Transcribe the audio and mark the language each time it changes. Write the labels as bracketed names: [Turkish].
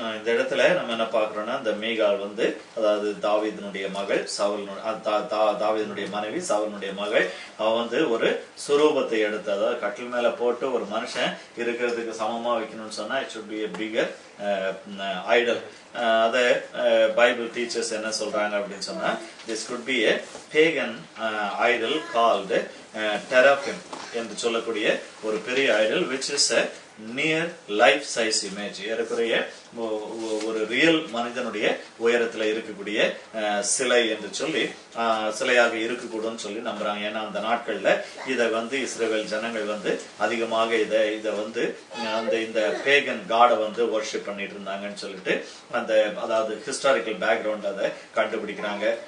[Tamil] இந்த இடத்துல நம்ம என்ன பாக்குறோம்னா, இந்த மீகால் அதாவது தாவீதினுடைய மகள், தாவீதினுடைய மனைவி சவுலுடைய மகள். அவன் ஒரு சுரூபத்தை எடுத்து, அதாவது கட்டில் மேல போட்டு ஒரு மனுஷன் இருக்கிறதுக்கு சமமா வைக்கணும்னு சொன்னா [English] It should be a bigger idol. [Tamil] அத பைபிள் டீச்சர்ஸ் என்ன சொல்றாங்க அப்படின்னு சொன்னா, [English] this could be a pagan idol called teraphim [Tamil] என்று சொல்லக்கூடிய ஒரு பெரிய Idol, [English] which is a near life size image. [Tamil] ஏறக்குறைய ஒரு ரியல் மனிதனுடைய உயரத்துல இருக்கக்கூடிய சிலை என்று சொல்லி சிலையாக இருக்கக்கூடும் சொல்லி நம்புறாங்க. ஏன்னா அந்த நாட்கள்ல இதை இஸ்ரவேல் ஜனங்கள் அதிகமாக இதை இந்த [English] pagan காடை worship [Tamil] பண்ணிட்டு இருந்தாங்கன்னு சொல்லிட்டு அந்த அதாவது ஹிஸ்டாரிக்கல் பேக்ரவுண்ட் அதை கண்டுபிடிக்கிறாங்க.